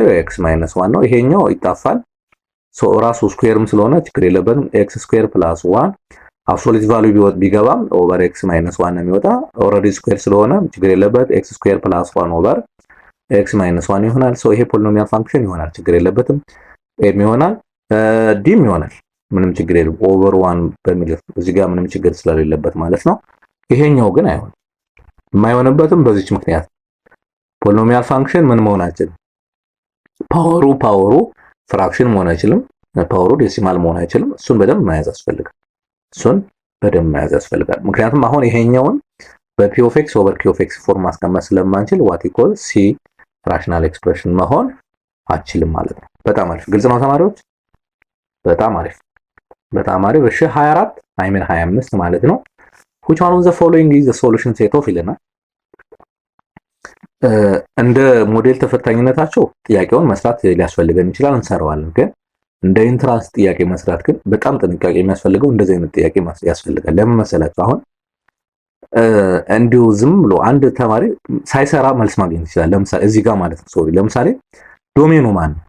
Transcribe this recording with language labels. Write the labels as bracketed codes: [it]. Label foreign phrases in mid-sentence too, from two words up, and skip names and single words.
[am] x ማይነስ 1 ነው። ይሄኛው ይጣፋል። ሶ ራሱ ስኩዌርም ስለሆነ ችግር የለበትም። [en] x square plus 1 absolute value [am] ቢገባም [en] over x minus 1 [am] ነው የሚወጣ። [en] already square [am] ስለሆነ ችግር የለበት። [en] x square plus 1 over x minus 1 [am] ይሆናል። ሶ ይሄ [en] polynomial function [am] ይሆናል። ችግር የለበትም። m ይሆናል ዲም ይሆናል። ምንም ችግር የለም። ኦቨር 1 በሚል እዚህ ጋር ምንም ችግር ስለሌለበት ማለት ነው። ይሄኛው ግን አይሆንም። የማይሆንበትም በዚች ምክንያት [en] polynomial function [am] ምን መሆን አይችልም? ፓወሩ ፍራክሽን መሆን አይችልም። ፓወሩ ዴሲማል መሆን አይችልም። እሱን በደንብ መያዝ ያስፈልጋል። ምክንያቱም አሁን ይሄኛውን በ [en] p of x over q of x [am] ፎርም ማስቀመጥ ስለማንችል [en] what equal c rational expression [am] መሆን አችልም ማለት ነው። በጣም አሪፍ ግልጽ ነው ተማሪዎች፣ በጣም አሪፍ። እሺ 25 ማለት ነው። [en] which one of the following is the solution set of [am] ይለናል። እንደ ሞዴል ተፈታኝነታቸው ጥያቄውን መስራት ሊያስፈልገን ይችላል፣ እንሰራዋለን። ግን እንደ ኢንትራንስ ጥያቄ መስራት ግን በጣም ጥንቃቄ የሚያስፈልገው እንደዚህ አይነት ጥያቄ ያስፈልጋል። ለምን መሰላችሁ? አሁን እንዲሁ ዝም ብሎ አንድ ተማሪ ሳይሰራ መልስ ማግኘት ይችላል። ለምሳሌ እዚህ ጋር ማለት ነው ለምሳሌ ዶሜኑ ማን ነው?